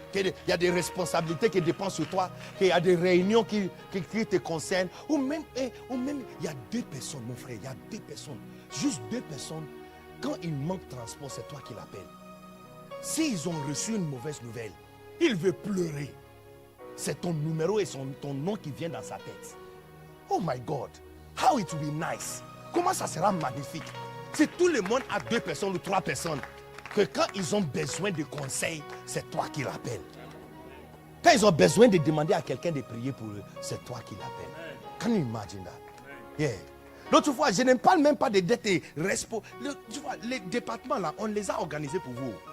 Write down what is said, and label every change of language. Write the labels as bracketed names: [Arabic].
[French] Il y a des responsabilités qui dépendent sur toi, qu'il y a des réunions qui te concernent, ou même il y a 2 personnes, mon frère, il y a 2 personnes, juste 2 personnes, quand il manque de transport, c'est toi qui l'appelles. S'ils ont reçu une mauvaise nouvelle, il veut pleurer. C'est ton numéro et ton nom qui vient dans sa tête. [English] Oh my God, how it will be nice. [French] Comment ça sera magnifique si tout le monde a 2 personnes ou 3 personnes, que quand ils ont besoin de conseils, c'est toi qui l'appelles. Quand ils ont besoin de demander à quelqu'un de prier pour eux, c'est toi qui l'appelles. [English] Can you imagine that? Yeah. [French] L'autre fois, je ne parle même pas des dettes et respo. Tu vois, les départements là, on les a organisés pour vous.